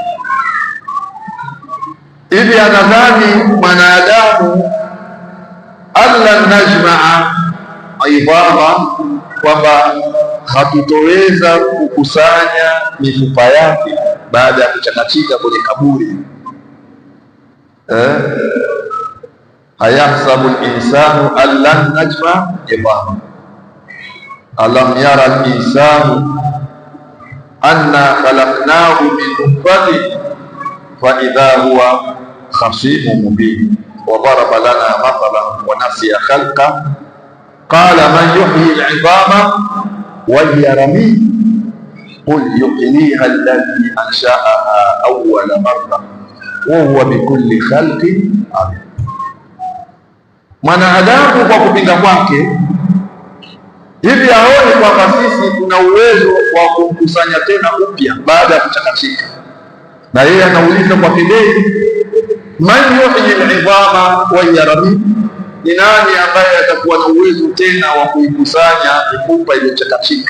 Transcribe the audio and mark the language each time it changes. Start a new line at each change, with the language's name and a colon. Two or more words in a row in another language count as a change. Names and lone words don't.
Swahili: Hivi anadhani mwanadamu
Arabic: ألن نجمع عظامه,
Swahili: kwamba hatutoweza kukusanya mifupa yake baada ya kuchakachika kwenye kaburi.
Arabic: أيحسب الإنسان ألن نجمع عظامه أولم ير الإنسان أنا خلقناه من نطفة فإذا هو خصيم مبين وضرب لنا مثلا ونسي خلقه قال من يحيي العظام وهي رميم قل يحييها الذي أنشأها أول مرة وهو بكل خلق عليم.
Swahili: Mwanadamu kwa kupinga kwake hivi aone kwamba sisi tuna uwezo wa kumkusanya tena upya baada ya kuchakachika, na yeye anauliza kwa kidei,
Arabic: من يحيي العظام وهي رميم,
Swahili: ni nani ambaye atakuwa na uwezo tena wa kuikusanya mifupa iliyochakachika?